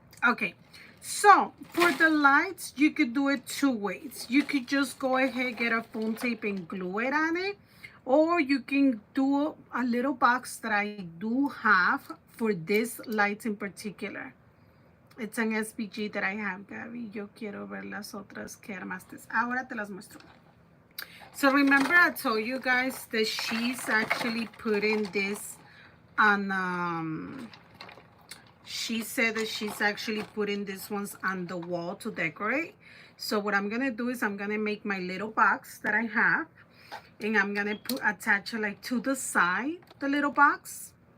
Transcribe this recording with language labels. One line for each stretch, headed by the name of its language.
English: Okay, so for the lights, you could do it two ways. You could just go ahead, get a foam tape and glue it on it. Or you can do a little box that I do have for this lights in particular. It's an SPG that I have, Gaby.
Spanish: Yo quiero ver las otras que armaste. Ahora te las muestro.
English: So remember I told you guys that she's actually putting this on, she said that she's actually putting these ones on the wall to decorate. So what I'm gonna do is I'm gonna make my little box that I have, and I'm gonna attach it like to the side, the little box.